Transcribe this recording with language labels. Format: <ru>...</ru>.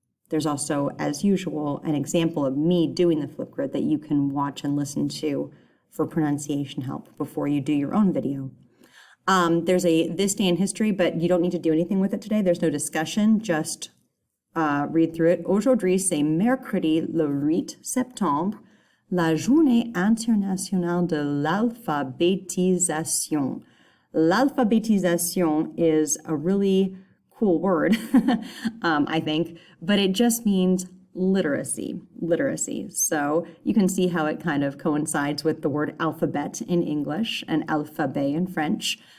<en>There's also, as usual, an example of me doing the flip grid that you can watch and listen to for pronunciation help before you do your own video. There's a this day in history, but you don't need to do anything with it today. There's no discussion, just read through it.</en> <fr>Aujourd'hui, c'est mercredi le 8 septembre, la journée internationale de l'alphabétisation.</fr> <en>L'alphabétisation is a really cool word, I think, but it just means literacy. So you can see how it kind of coincides with the word alphabet in English and alphabet in French.</en>